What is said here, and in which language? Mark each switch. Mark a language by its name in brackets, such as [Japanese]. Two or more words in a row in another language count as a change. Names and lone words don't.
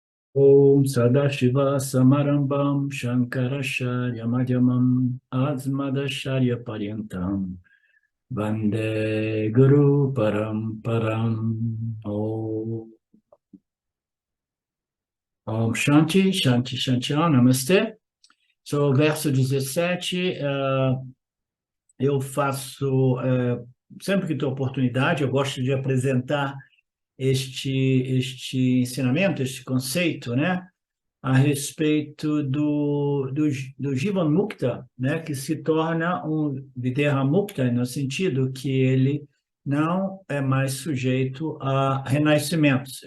[Sanskrit] Om Sadashiva Samarambam Shankaracharya Madhyamam Asmadacharya Paryantam Vande Guru Paramparam. Om Shanti, Shanti, Shanti, Namastê. [Portuguese] So, verso 17, eu faço, sempre que tenho oportunidade, eu gosto de apresentar este ensinamento, este conceito, né? A respeito do [Sanskrit] Jivan Mukta, [Portuguese] né, que se torna um [Sanskrit] Videha Mukta, [Portuguese] no sentido que ele não é mais sujeito a renascimentos.